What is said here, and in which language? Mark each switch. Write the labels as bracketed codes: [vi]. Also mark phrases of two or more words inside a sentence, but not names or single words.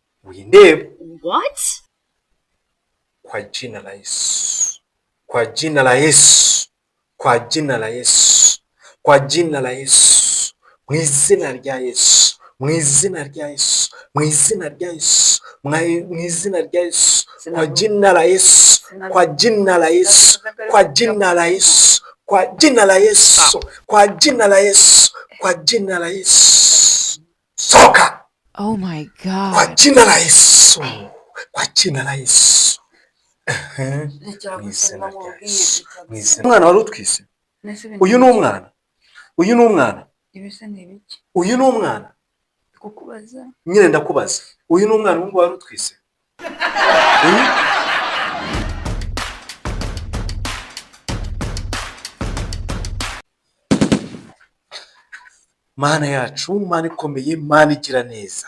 [sw] Uindebe. [en] What? [sw] Kwa jina la Yesu. Kwa jina la Yesu. Kwa jina la Yesu. Kwa jina la Yesu. [rw] Mu izina rya Yesu. Mu izina rya Yesu. Mu izina rya Yesu. Mu izina rya Yesu. [sw] Kwa jina la Yesu. Kwa jina la Yesu. Kwa jina la Yesu. Kwa jina la Yesu. Kwa jina la Yesu. Kwa jina la Yesu. Soka. [en] Oh my God. [sw] Kwa jina la Yesu. Kwa jina la Yesu. [rw] Umwana wari utwise. Uyu ni umwana. Uyu ni umwana. Uyu ni umwana. Kukubaza. Nyine ndakubaza. Uyu ni umwana wumva wari utwise. Mana yacu, Mana ikomeye, Mana igira neza.